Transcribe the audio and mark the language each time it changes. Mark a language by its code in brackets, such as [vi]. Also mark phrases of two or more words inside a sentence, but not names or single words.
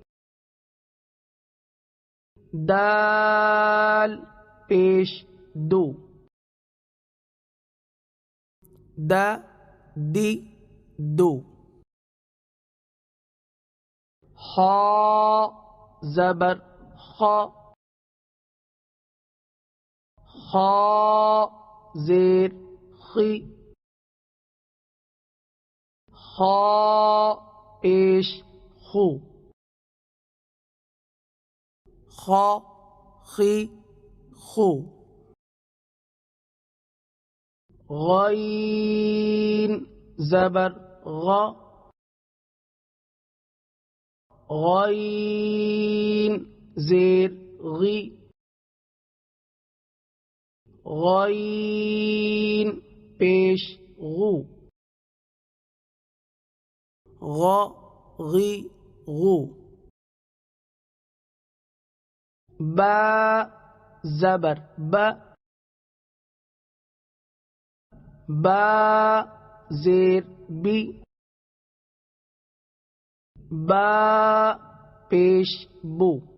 [ur] دال پیش دو دی دو خا زبر خا زیر خی خا پیش خو خا خی خو غین زبر غین زیر غی غین پیش غو غی غو با زبر با زیر بی با پیش بو